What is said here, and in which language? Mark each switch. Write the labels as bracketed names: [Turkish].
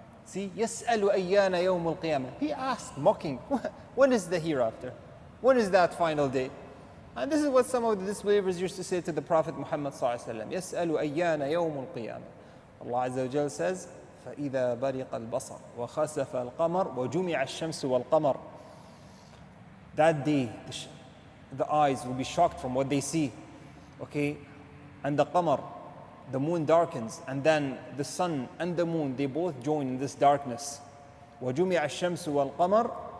[English] See, [Arabic] يَسْأَلُ أَيَّانَ يَوْمُ الْقِيَامَةِ. [English] He asked, mocking, when is the hereafter? When is that final day? And this is what some of the disbelievers used to say to the Prophet Muhammad ﷺ. [Arabic] يَسْأَلُ أَيَّانَ يَوْمُ الْقِيَامَةِ. [English] Allah Azza wa Jal says, [Arabic] فَإِذَا بَرِقَ الْبَصَرُ وَخَسَفَ الْقَمَرُ وَجُمِعَ الشَّمْسُ وَالْقَمَرُ. [English] That day, the eyes will be shocked from what they see. Okay? And the qamar, the moon darkens, and then the sun and the moon, they both join in this darkness. [Arabic] وَجُمِعَ الشَّمْسُ وَالْقَمَرُ.